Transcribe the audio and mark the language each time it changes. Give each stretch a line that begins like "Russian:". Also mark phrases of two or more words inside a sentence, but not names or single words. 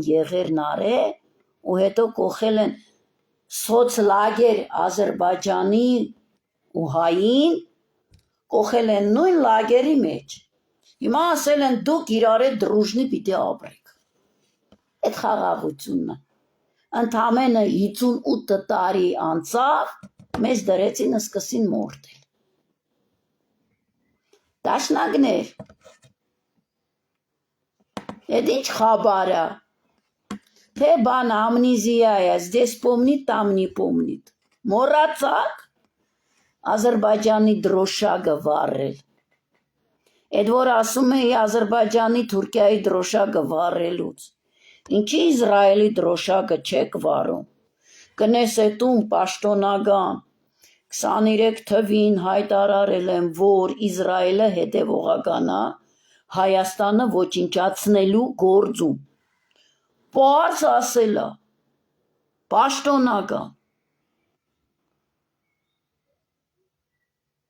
Armenian: եղերն արել ու հետո կողել են սոցլագեր Ադրբեջանի ու հային, կողել են նույն լագերի մեջ, հիմա ասել են դուք իրար հետ դրուժնի պիտի ապրեք, այդ խաղաղությունն է, ընդամենը 58 տարի անցավ, մեզ դրեցին սկսին մորթել, դաշնակներ, էդ ինչ խաբարա, թե բան ամնիզիա է,
Russian: здесь помнит, там не помнит,
Armenian: մոռացաք Ադրբեջանի դրոշակը վառել, էդ որ ասում էի Ադրբեջանի Թուրքիայի դրոշակը վառելուց, ինչի Իսրայելի դրոշակը չեք վառում, կնեսետում պաշտոնական 23 թվին հայտարարել եմ, որ Իսրայելը հետևողական է Հայաստանը ոչնչացնելու գործում, պարզ ասելա, պաշտոնական,